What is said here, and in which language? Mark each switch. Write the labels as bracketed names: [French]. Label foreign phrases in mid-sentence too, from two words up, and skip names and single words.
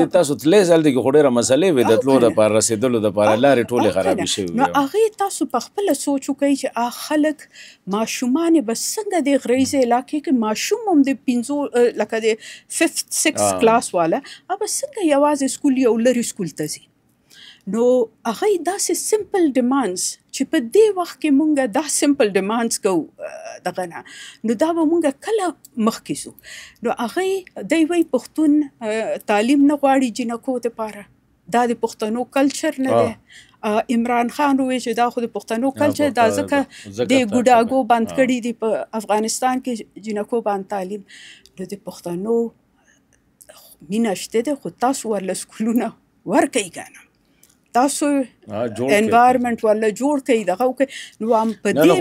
[Pashto] تاسو تللی ځل دی کې خو ډېره مسلې وې د تلو دپاره رسېدلو دپاره لارې ټولې خرابې شوې نو هغې تاسو په خپله سوچ وکئ چې خلک ماشومان یې به څنګه د رئیسه علاقې کې ماشوم هم د پنځو لکه د 5th 6th کلاس والا به څنګه یوازې سکول یو لرې سکول ته ځي نو هغوی داسې [English] simple demands [Pashto] چې په دې وخت کې مونږ دا [English] simple demands [Pashto] کوو دغه نه نو دا به مونږ کله مخکې ځو نو هغوی دی وایي پښتون تعلیم نه غواړي جنکو دپاره دا د پښتنو کلچر نه دی عمران خان وویل چې دا خو د پښتنو کلچر دا ځکه د ګوډاګو بند کړي دي په افغانستان کې جنکو باندې تعلیم نو د پښتنو مینه شته دی خو تاسو ورله سکولونه ورکئ که تاسو انوایرمنټ ولا جوړ کړئ دغه وکړئ نو هم په دې